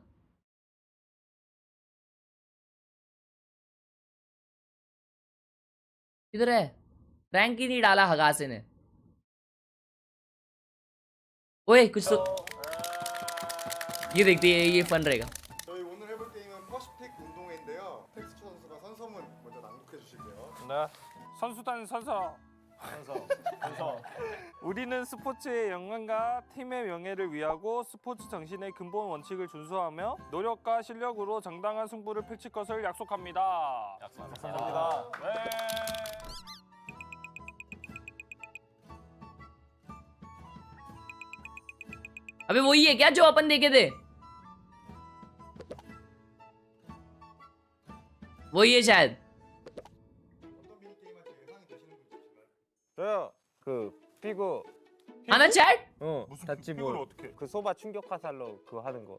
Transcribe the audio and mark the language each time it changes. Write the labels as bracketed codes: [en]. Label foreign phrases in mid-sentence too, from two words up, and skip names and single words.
[hi] किधर है रैंक ही नहीं डाला हगासे ने। ओए कुछ तो ये देखती है, ये फन रहेगा। [ko] 저희 오늘 해볼 게임은 퍼스픽 운동회인데요. 있는데요. 텍스처 선수가 선서문 먼저 낭독해 주실게요. 네. 선수단 선서. 우리는 스포츠의 영광과 팀의 명예를 위하고 스포츠 정신의 근본 원칙을 준수하며 노력과 실력으로 정당한 승부를 펼칠 것을 약속합니다. 약속합니다. 네. [hi] अबे वही है क्या जो अपन देखे थे? वही है शायद. [ko] 어떤 미니 게임 할지 예상이 되시는 분 있으신가요? 저요 그 피구 [hi] आना चैट? [ko] 무슨 닷지볼. 피구를 어떻게? 그 소바 충격 화살로 그거 하는 거.